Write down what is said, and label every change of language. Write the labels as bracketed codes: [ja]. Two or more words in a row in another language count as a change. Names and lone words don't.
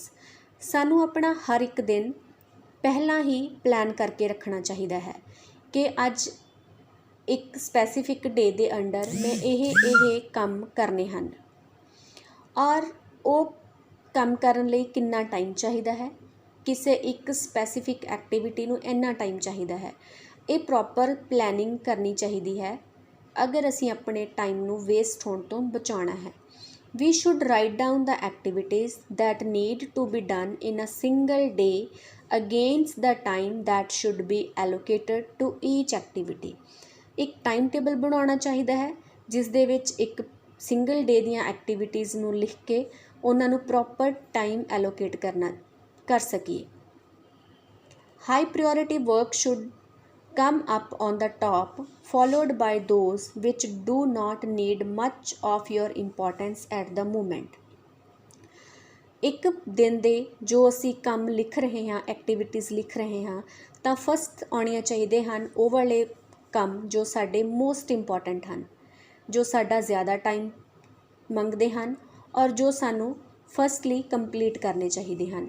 [pa] ਸਾਨੂੰ ਆਪਣਾ ਹਰ ਇੱਕ ਦਿਨ ਪਹਿਲਾਂ ਹੀ ਪਲਾਨ ਕਰਕੇ ਰੱਖਣਾ ਚਾਹੀਦਾ ਹੈ ਕਿ ਅੱਜ ਇੱਕ [en] specific day [pa] ਦੇ ਅੰਡਰ ਮੈਂ ਇਹ ਕੰਮ ਕਰਨੇ ਹਨ ਔਰ ਉਹ ਕੰਮ ਕਰਨ ਲਈ ਕਿੰਨਾ ਟਾਈਮ ਚਾਹੀਦਾ ਹੈ, ਕਿਸੇ ਇੱਕ [en] specific activity [pa] ਨੂੰ ਇੰਨਾ ਟਾਈਮ ਚਾਹੀਦਾ ਹੈ। ਇਹ [en] proper planning [pa] ਕਰਨੀ ਚਾਹੀਦੀ ਹੈ ਅਗਰ ਅਸੀਂ ਆਪਣੇ ਟਾਈਮ ਨੂੰ ਵੇਸਟ ਹੋਣ ਤੋਂ ਬਚਾਉਣਾ ਹੈ। [en] We should write down the activities that need to be done in a single day against the time that should be allocated to each activity. [pa] ਇੱਕ [en] time table [pa] ਬਣਾਉਣਾ ਚਾਹੀਦਾ ਹੈ ਜਿਸ ਦੇ ਵਿੱਚ ਇੱਕ [en] single day [pa] ਦੀਆਂ ਐਕਟੀਵਿਟੀਜ਼ ਨੂੰ ਲਿਖ ਕੇ ਉਹਨਾਂ ਨੂੰ [en] proper time allocate [pa] ਕਰ ਸਕੀਏ। [en] high priority work should come up on the top, followed by those which do not need much of your importance at the moment. [pa] ਇੱਕ ਦਿਨ ਦੇ ਜੋ ਅਸੀਂ ਕੰਮ ਲਿਖ ਰਹੇ ਹਾਂ, ਐਕਟੀਵਿਟੀਜ਼ ਲਿਖ ਰਹੇ ਹਾਂ, ਤਾਂ ਫਸਟ ਆਉਣੀਆਂ ਚਾਹੀਦੇ ਹਨ ਉਹ ਵਾਲੇ ਕੰਮ ਜੋ ਸਾਡੇ [en] most important [pa] ਹਨ, ਜੋ ਸਾਡਾ ਜ਼ਿਆਦਾ ਟਾਈਮ ਮੰਗਦੇ ਹਨ ਔਰ ਜੋ ਸਾਨੂੰ [en] firstly complete [pa] ਕਰਨੇ ਚਾਹੀਦੇ ਹਨ।